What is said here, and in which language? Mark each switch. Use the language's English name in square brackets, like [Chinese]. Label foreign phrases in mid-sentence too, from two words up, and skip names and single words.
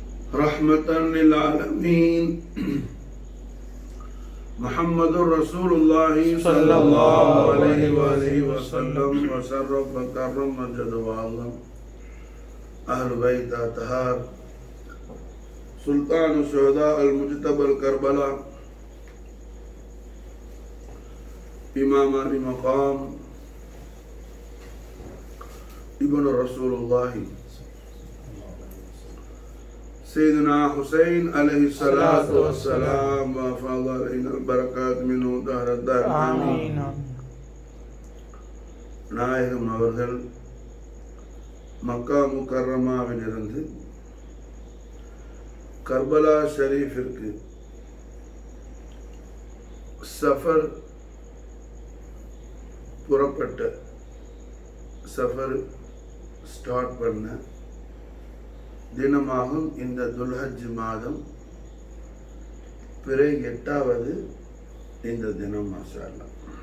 [Arabic] رحمة للعالمين محمد رسول الله صلى الله عليه وآله وسلم وشرف وكرم ومجد وعظم أهل بيت أطهار سلطان الشهداء المجتبى الكربلاء إمام المقام ابن رسول الله سيدنا حسين عليه الصلاة والسلام وفاض علينا البركات منه دهر الدار آمين. [Tamil] நாயகம் அவர்கள் மக்கா முக்கர்ரமாவிலிருந்து கர்பலா ஷரீஃபிற்கு சஃபர் புறப்பட்ட சஃபர் ஸ்டார்ட் பண்ண தினமாகும் இந்த துல்ஹஜ் மாதம் பிறை 8வது இந்த தினம் [Arabic] ما شاء الله.